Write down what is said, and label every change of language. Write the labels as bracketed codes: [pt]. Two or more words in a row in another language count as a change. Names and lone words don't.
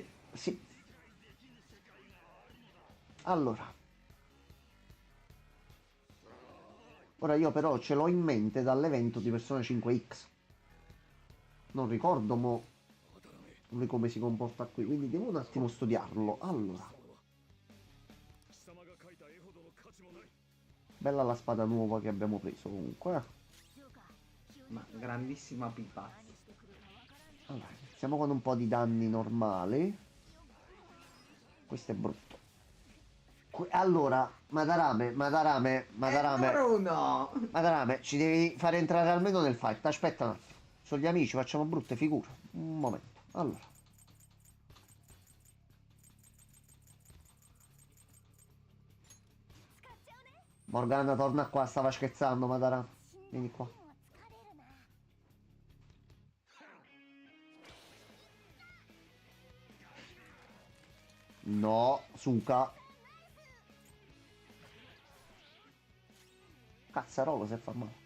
[it] Sì. Allora. Ora io però ce l'ho in mente dall'evento di Persona 5X. Non ricordo mo lui come si comporta qui, quindi devo un attimo studiarlo. Allora. [ja] 貴様が書いた絵ほどの価値もない。 [it] Bella la spada nuova che abbiamo preso comunque. [ja] ジョーカー急に [it] Ma grandissima pipa. [ja] 何してくるかわからん [it] Allora, iniziamo con un po' di danni normali. Questo è brutto. Allora, Madarame, Bruno. Madarame, ci devi fare entrare almeno nel fight. Aspetta un attimo. Sono gli amici, facciamo brutte figure. Un momento. Allora. Morgana, torna qua, stava scherzando, Madarame. Vieni qua. [ja] も疲れるな [it] No, Suka. Cazzarolo se fa male.